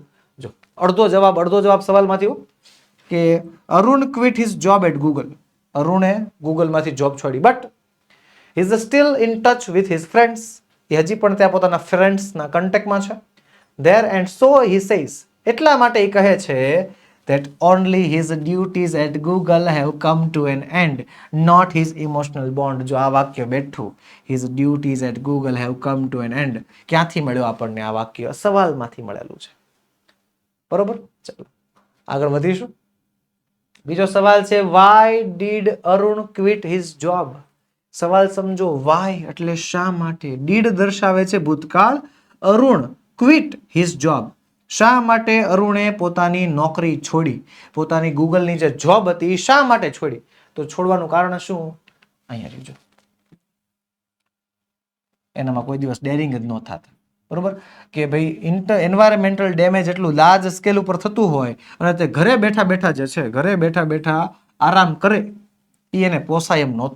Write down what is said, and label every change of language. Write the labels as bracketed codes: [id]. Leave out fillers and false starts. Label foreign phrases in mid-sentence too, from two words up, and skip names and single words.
[gu] જો અડધો જવાબ સવાલમાંથી કે [en] Arun quit his job at Google. [gu] અરુણે ગૂગલમાંથી જોબ છોડી, [en] but he is still in touch with his friends. [gu] એ હજી પણ ત્યાં પોતાના ફ્રેન્ડ્સના કોન્ટેક્ટમાં છે. [en] there and so he says, [gu] એટલા માટે એ કહે છે [en] that only his duties at Google have come to an end, not his emotional bond. [gu] જો આ વાક્ય બેઠું, [en] his duties at Google have come to an end, [gu] ક્યાંથી મળ્યો આપણને આ વાક્ય? સવાલમાંથી મળેલું છે. બરોબર, ચાલો આગળ વધીશું. બીજો સવાલ છે, [en] why did અરુણ quit his job? [gu] સવાલ સમજો. why એટલે શા માટે. [en] did [gu] દર્શાવે છે ભૂતકાળ. [en] અરુણ quit his job, [gu] શા માટે અરુણે પોતાની નોકરી છોડી, પોતાની ગૂગલની જે જોબ હતી એ શા માટે છોડી? તો છોડવાનું કારણ શું? અહીંયા જોજો, એનામાં કોઈ દિવસ ડેરિંગ જ ન થાત. બરોબર, કે ભાઈ [en] environmental damage [gu] એટલું [en] large scale [gu] ઉપર થતું હોય અને તે ઘરે બેઠા જે છે, ઘરે બેઠા આરામ કરે, એ એને પોસાય એમ નહોતું.